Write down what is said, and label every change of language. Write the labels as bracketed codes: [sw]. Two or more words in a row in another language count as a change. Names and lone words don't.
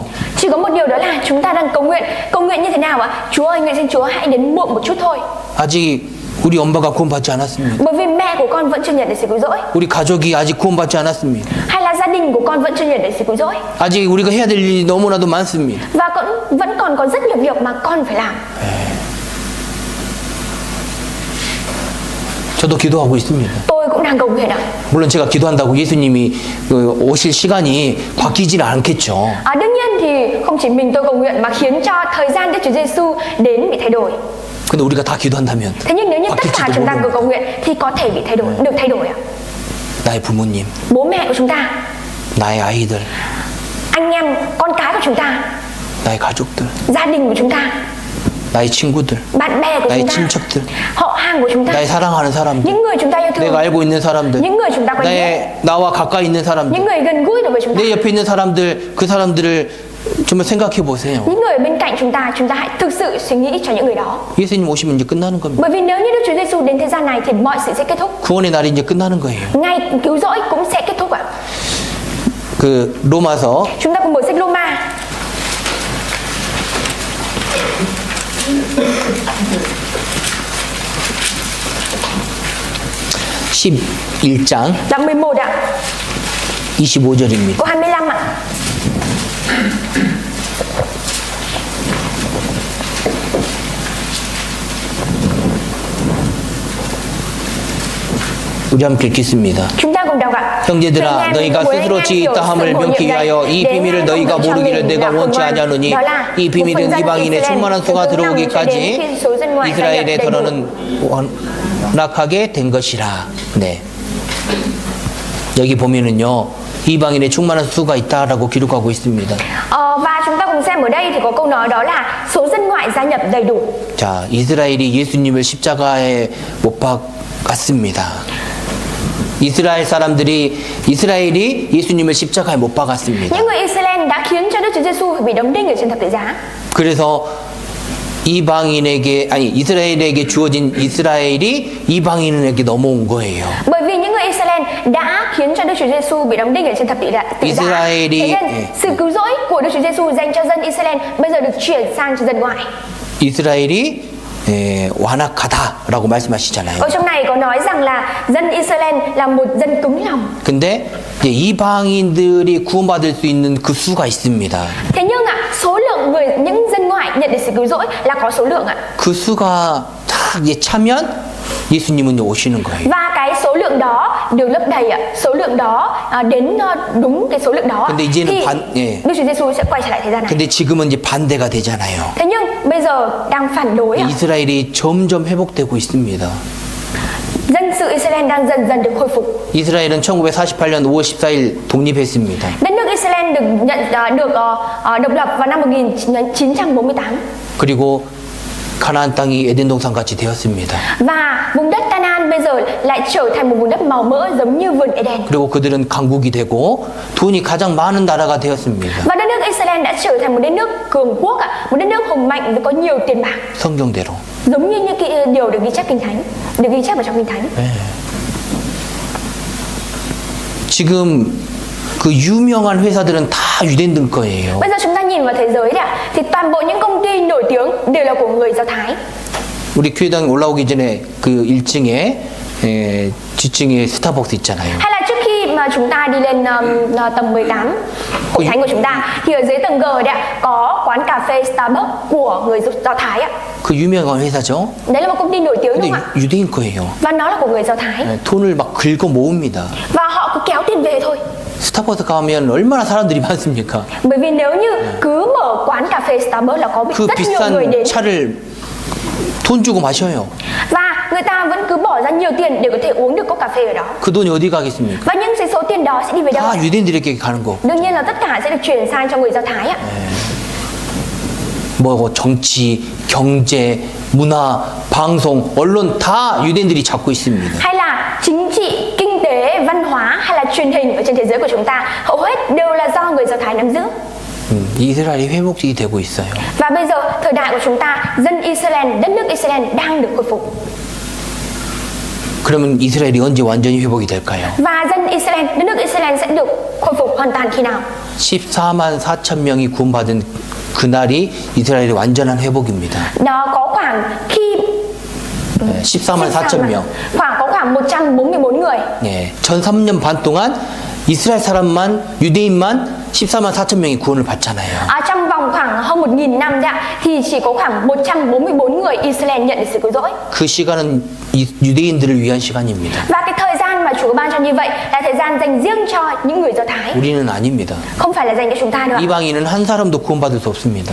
[vi] Chỉ có một điều đó là chúng ta đang cầu nguyện như thế nào ạ? Chúa ơi, nguyện xin Chúa hãy đến muộn một chút thôi. [ko] 아직 우리 엄마가 구원받지 않았습니다. [vi] Bởi vì mẹ của con vẫn chưa nhận được sự cứu rỗi. [ko] 우리 가족이 아직 구원받지 않았습니다. [vi] Hay là gia đình của con vẫn chưa nhận được sự cứu rỗi. [ko] 아직 우리가 해야 될 일이 너무나도 많습니다. [vi] Và vẫn còn có rất nhiều việc mà con phải làm. [ko] 저도 기도하고 있습니다. [vi] Tôi cũng đang cầu nguyện ạ. [ko] 물론 제가 기도한다고 예수님이 오실 시간이 바뀌지는 않겠죠. [vi] Đương nhiên thì không chỉ mình tôi cầu nguyện mà khiến cho thời gian Đức Chúa Giêsu đến bị thay đổi. [ko] 근데 우리가 다 기도한다면 [vi] Thế nhưng nếu như tất cả chúng ta cùng cầu nguyện thì có thể bị thay đổi, được thay đổi ạ. [ko] 나의 부모님, [vi] Bố mẹ của chúng ta, [ko] 나의 아이들, [vi] anh em, con cái của chúng ta, [ko] 나의 가족들, [vi] gia đình của chúng ta, [ko] 나의 친구들, [vi] bạn bè của [ko] 나의 [vi] chúng ta, [ko] 친척들, [vi] họ hàng của chúng ta, [ko] 나의 사랑하는 사람들, [vi] những người chúng ta yêu thương, [ko] 내가 알고 있는 사람들, [vi] những người chúng ta quen biết, [ko] 나와 가까이 있는 사람들, [vi] những người gần gũi đối với chúng ta, [ko] 내 옆에 있는 사람들, 그 사람들을 정말 생각해 보세요. [vi] những người bên cạnh chúng ta hãy thực sự suy nghĩ cho những người đó. [ko] 예수님 오시면 이제 끝나는 겁니다. [vi] Bởi vì nếu như Đức Chúa Giêsu đến thế gian này thì mọi sự sẽ kết thúc. [ko] 구원의 날이 이제 끝나는 거예요. [vi] Ngày cứu rỗi cũng sẽ kết thúc ạ. [ko] 그 로마서 [vi] Chúng ta cùng mở sách Roma [ko] 11장 [vi] đoạn 11 ạ, [ko] 25절입니다. [vi] câu 25 ạ. [ko] 우리 함께 읽겠습니다. [vi] Chúng ta cùng đọc ạ. [ko] 형제들아 너희가 스스로 지있다함을 명쾌히 하여 이 비밀을 너희가 모르기를 내가 원치 아니하노니 이 비밀은 이방인의 충만한 수가 들어오기까지 이스라엘에 더러는 완악하게 된 것이라. 네. 여기 보면은요 이방인의 충만한 수가 있다라고 기록하고 있습니다. [vi] Và chúng ta cùng xem ở đây thì có câu nói đó là số dân ngoại gia nhập đầy đủ. [ko] 자, 이스라엘이 예수님을 십자가에 못 박았습니다. 이스라엘이 예수님을 십자가에 못 박았습니다. [vi] Những người Israel đã khiến cho Đức Chúa Giêsu phải bị đóng đinh ở trên thập tự giá. [ko] 그래서 이스라엘에게 주어진 이스라엘이 이방인에게 넘어온 거예요. [vi] Bởi vì những người Israel đã khiến cho Đức Chúa Giêsu bị đóng đinh ở trên thập tự giá. Thế nên sự cứu rỗi của Đức Chúa Giêsu dành cho dân Israel bây giờ được chuyển sang cho dân ngoại. [ko] 이스라엘이 완악하다라고 말씀하시잖아요. [vi] Ở trong này có nói rằng là dân Israel là một dân cứng lòng. [ko] 근데 이제 이방인들이 구원받을 수 있는 그 수가 있습니다. [vi] Thế nhưng số lượng những dân ngoại nhận được sự cứu rỗi là có số lượng ạ. [ko] 그 수가 딱 이제 차면 예수님은 오시는 거예요. [vi] Và cái số lượng đó được lấp đầy ạ. Số lượng đó đến đúng cái số lượng đó [ko] 근데 이제는 [vi] thì Đức Chúa Giêsu sẽ quay trở lại thế gian này. [ko] 근데 지금은 이제 반대가 되잖아요. [vi] Thế nhưng bây giờ đang phản đối ạ. [ko] 이스라엘이 점점 회복되고 있습니다. [vi] Dân sự Israel đang dần dần được khôi phục. [ko] 이스라엘은 1948년 5월 14일 독립했습니다. [vi] Đất nước Israel được độc lập vào năm 1948. [ko] 그리고 가나안 땅이 에덴 동산 같이 되었습니다. [vi] Và vùng đất Canaan bây giờ lại trở thành một vùng đất màu mỡ giống như vườn Eden. [ko] 그리고 그들은 강국이 되고 돈이 가장 많은 나라가 되었습니다. [vi] Và đất nước Israel đã trở thành một đất nước cường quốc một đất nước hùng mạnh với có nhiều tiền bạc. [ko] 성경대로. [vi] Giống như những cái điều được ghi chép kinh thánh, được ghi chép vào trong kinh thánh. [ko] 네. 지금 그 유명한 회사들은 다 유대인들 거예요. [vi] Bây giờ chúng ta nhìn vào thế giới thì toàn bộ những công ty nổi tiếng đều là của người Do Thái. [ko] 우리 교회당 올라오기 전에 그 1층에 지층에 스타벅스 있잖아요. [vi] Hay là trước khi mà chúng ta đi lên tầng 18 hội thánh của chúng ta thì ở dưới tầng G có quán cà phê Starbucks của người Do Thái ạ. [ko] 그 유명한 회사죠. [vi] Đấy là một công ty nổi tiếng [ko] 근데 [vi] đúng không ạ? [ko] 유대인 거예요. [vi] Và nó là của người Do Thái. [ko] 돈을 막 긁어 모읍니다. [vi] Và họ cứ kéo tiền về thôi. [ko] 스타벅스 가면 얼마나 사람들이 많습니까? [vi] Bởi vì nếu như cứ mở quán cà phê Starbucks là có [ko] 그 [vi] rất nhiều người [ko] 비싼 [vi] đến. [ko] 차를 돈 주고 마셔요. [vi] Và người ta vẫn cứ bỏ ra nhiều tiền để có thể uống được cốc cà phê ở đó. [ko] 그 돈이 어디 가겠습니까? [vi] Và những cái số tiền đó sẽ đi về đâu? [ko] 다 유대인들에게 가는 거. [vi] Đương nhiên là tất cả sẽ được chuyển sang cho người Do Thái ạ. [ko] 뭐 정치, 경제, 문화, 방송, 언론 다 유대인들이 잡고 있습니다. [vi] Hay là chính trị, kinh tế, văn hóa hay là truyền hình ở trên thế giới của chúng ta hầu hết đều là do người Do Thái nắm giữ. [ko] 이스라엘이 회복이 되고 있어요. [vi] Và bây giờ thời đại của chúng ta, dân Israel, đất nước Israel đang được khôi phục. [ko] 그러면 이스라엘이 언제 완전히 회복이 될까요? [vi] Và dân Israel, đất nước Israel sẽ được khôi phục hoàn toàn khi nào? [ko] 14만 4천 명이 구원받은 그날이 이스라엘의 완전한 회복입니다. [vi] Đó có khoảng khi [ko] 14만 4천 명. [vi] có khoảng 144 người. [ko] 예, 전 3년 반 동안 이스라엘 사람만 유대인만 14만 4천 명이 구원을 받잖아요. [vi] Trong vòng khoảng hơn 1.000 năm thì chỉ có khoảng 144 người Israel nhận được sự cứu rỗi. [ko] 그 시간은 유대인들을 위한 시간입니다. [vi] Và cái thời gian mà Chúa ban cho như vậy là thời gian dành riêng cho những người Do Thái. [ko] 우리는 아닙니다. [vi] Không phải là dành cho chúng ta nữa. [ko] 이방인은 한 사람도 구원받을 수 없습니다.